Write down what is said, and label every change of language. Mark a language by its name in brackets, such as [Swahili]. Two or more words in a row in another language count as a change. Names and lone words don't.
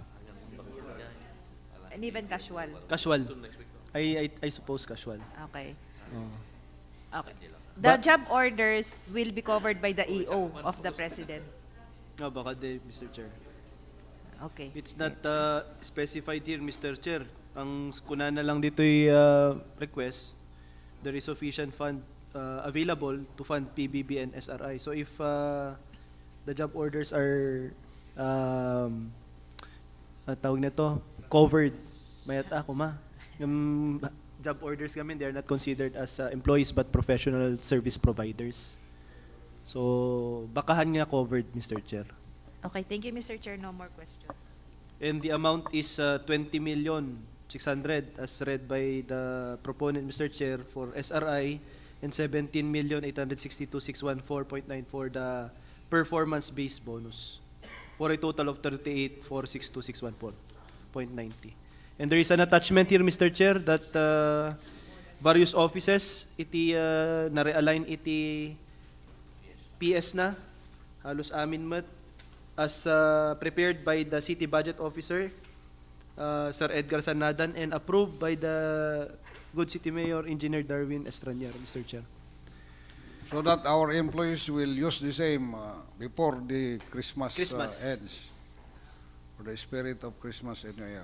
[English] And even casual. Casual. I suppose casual. Okay. Oh. Okay. The job orders will be covered by the EO of the President. [Iloko] No, baka de, Mr. Chair. [English] Okay. It's not specified here, Mr. Chair. [Iloko] Ang kuna na lang dito'y request, [English] there is sufficient fund available to fund PBB and SRI. So if the job orders are [Iloko] tawag nito, [English] covered, [Iloko] mayat ako yung [English] job orders kami, they are not considered as employees but professional service providers. [Iloko] So bakahan nga covered, Mr. [English] Chair. Okay, thank you, Mr. Chair. No more questions. and the amount is 20,600,000 as read by the proponent, Mr. Chair, for SRI, and 17,862,614.9 for the performance-based bonus, for a total of 38,462,614.90. And there is an attachment here, Mr. Chair, that various offices [Iloko] iti na-realign iti [English] PS [Iloko] na halos amin mat [English] as prepared by the City Budget Officer, Sir Edgar Sanadan, and approved by the good City Mayor, Engineer Darwin Estranier, Mr. Chair. So that our employees will use the same before the Christmas, ends, for the spirit of Christmas in New Year.